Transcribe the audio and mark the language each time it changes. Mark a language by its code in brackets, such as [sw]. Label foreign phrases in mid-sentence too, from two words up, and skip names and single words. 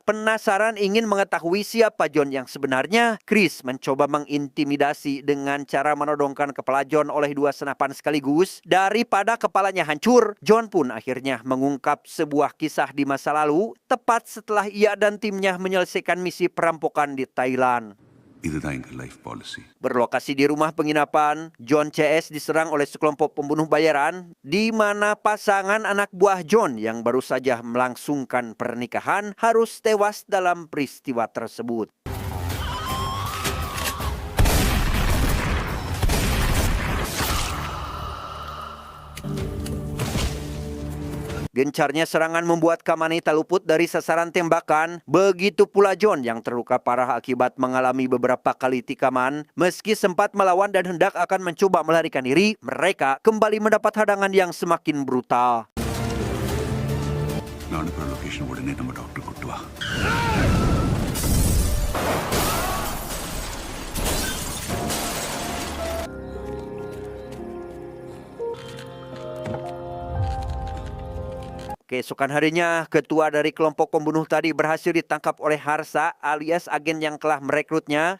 [id] Penasaran ingin mengetahui siapa John yang sebenarnya, Chris mencoba mengintimidasi dengan cara menodongkan kepala John oleh dua senapan sekaligus. Daripada kepalanya hancur, John pun akhirnya mengungkap sebuah kisah di masa lalu, tepat setelah ia dan timnya menyelesaikan misi perampokan di Thailand. [ta] இதுதான் எங்க [en] life policy. [id] Berlokasi di rumah penginapan, John CS diserang oleh sekelompok pembunuh bayaran, di mana pasangan anak buah John yang baru saja melangsungkan pernikahan harus tewas dalam peristiwa tersebut. Gencarnya serangan membuat Kamani tak luput dari sasaran tembakan. Begitu pula John yang terluka parah akibat mengalami beberapa kali tikaman. Meski sempat melawan dan hendak akan mencoba melarikan diri, mereka kembali mendapat hadangan yang semakin brutal. [ta] நான் அனுப்புற லொகேஷன் உடனே நம்ம டாக்டர் கூட்டு வா. [id] Keesokan harinya, ketua dari kelompok pembunuh tadi berhasil ditangkap oleh Harsa alias agen yang telah merekrutnya.